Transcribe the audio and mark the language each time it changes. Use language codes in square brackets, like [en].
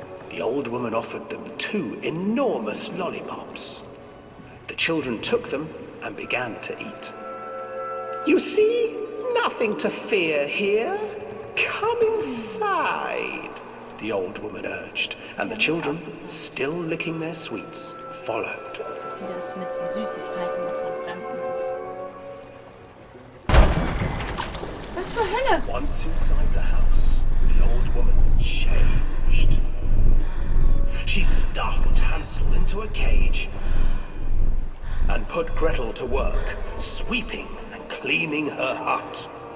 [en] The old woman offered them 2 enormous lollipops. The children took them and began to eat. You see, nothing to fear here. Come inside, the old woman urged, and the children, still licking their sweets, followed. [de] Wie das mit den Süßigkeiten noch von Fremden ist. Was zur Hölle? [en] Once inside the house, the old woman changed. She stuffed Hansel into a cage and put Gretel to work, sweeping and cleaning her hut.